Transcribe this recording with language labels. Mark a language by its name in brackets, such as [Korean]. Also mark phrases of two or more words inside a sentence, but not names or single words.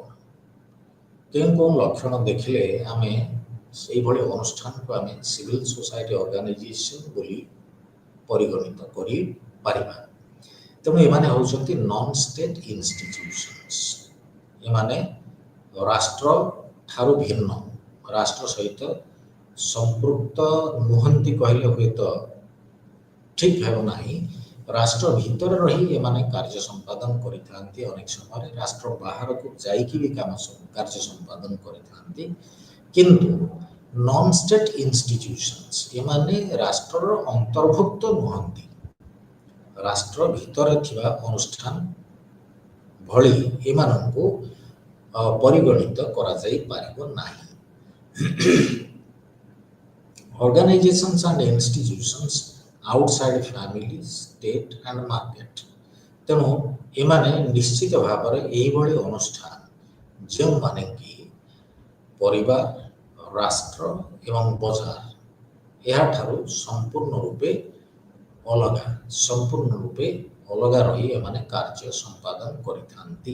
[Odia] କେଉଁ ଲକ୍ଷଣ ଦେଖିଲେ ଆମେ ସେଇଭଳି ଅନୁଷ୍ଠାନକୁ ଆମେ [English] civil society organisation [Odia] ବୋଲି ପରିଗଣିତ କରିପାରିବା। ତେଣୁ ଏମାନେ ହେଉଛନ୍ତି [English] non state institutions. [Odia] ଏମାନେ ରାଷ୍ଟ୍ର ଠାରୁ ଭିନ୍ନ, ରାଷ୍ଟ୍ର ସହିତ ସଂପୃକ୍ତ ନୁହନ୍ତି କହିଲେ ହୁଏତ ଠିକ୍ ହେବ ନାହିଁ। ରାଷ୍ଟ୍ର ଭିତରେ ରହି ଏମାନେ କାର୍ଯ୍ୟ ସମ୍ପାଦନ କରିଥାନ୍ତି। ଅନେକ ସମୟରେ ରାଷ୍ଟ୍ର ବାହାରକୁ ଯାଇକି ବି କାର୍ଯ୍ୟ ସମ୍ପାଦନ କରିଥାନ୍ତି। କିନ୍ତୁ [English] non state institutions [Odia] ଏମାନେ ରାଷ୍ଟ୍ରର ଅନ୍ତର୍ଭୁକ୍ତ ନୁହନ୍ତି। ରାଷ୍ଟ୍ର ଭିତରେ ଥିବା ଅନୁଷ୍ଠାନ ଭଳି ଏମାନଙ୍କୁ ପରିଗଣିତ କରାଯାଇ ପାରିବ ନାହିଁ। [English] Organizations and institutions outside family, state and market [Odia] ତେଣୁ ଏମାନେ ନିଶ୍ଚିତ ଭାବରେ ଏଇଭଳି ଅନୁଷ୍ଠାନ ଯେଉଁମାନେ କି ପରିବାର, ରାଷ୍ଟ୍ର ଏବଂ ବଜାର ଏହାଠାରୁ ସମ୍ପୂର୍ଣ୍ଣ ରୂପେ ଅଲଗା ରହି ଏମାନେ କାର୍ଯ୍ୟ ସମ୍ପାଦନ କରିଥାନ୍ତି।